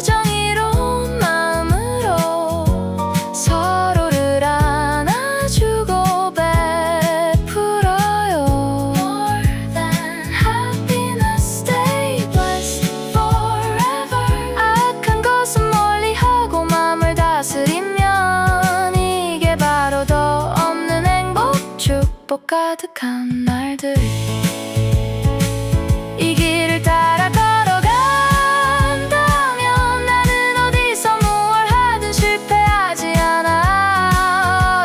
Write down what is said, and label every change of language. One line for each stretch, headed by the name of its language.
Korean: 정의로운 마음으로 서로를 안아주고 베풀어요.
English: More than happiness, stay blessed forever.
Korean: 악한 것은 멀리하고 마음을 다스리면 이게 바로 더 없는 행복, 축복 가득한 날들. 이 길을 따라 걸어간다면 나는 어디서 무얼 하든 실패하지 않아.